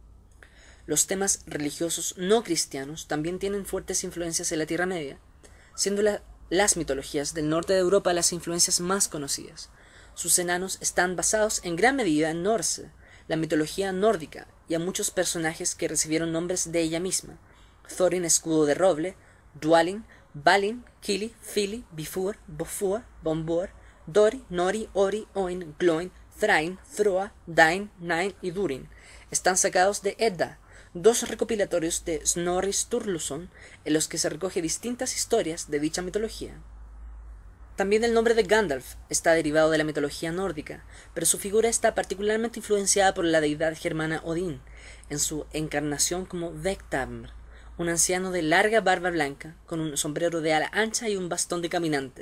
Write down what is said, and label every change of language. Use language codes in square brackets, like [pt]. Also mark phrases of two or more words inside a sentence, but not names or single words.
[es] Los temas religiosos no cristianos también tienen fuertes influencias en la Tierra Media, siendo las mitologías del norte de Europa las influencias más conocidas. Sus enanos están basados en gran medida en Norse, la mitología nórdica, y a muchos personajes que recibieron nombres de ella misma: Thorin, escudo de roble, Dwalin, Balin, Kili, Fili, Bifur, Bofur, Bombur, Dori, Nori, Ori, Oin, Gloin, Thrain, Throa, Dain, Nain y Durin. Están sacados de Edda, dos recopilatorios de Snorri Sturluson, en los que se recoge distintas historias de dicha mitología. También el nombre de Gandalf está derivado de la mitología nórdica, pero su figura está particularmente influenciada por la deidad germana Odín, en su encarnación como Vegtamr, un anciano de larga barba blanca, con un sombrero de ala ancha y un bastón de caminante.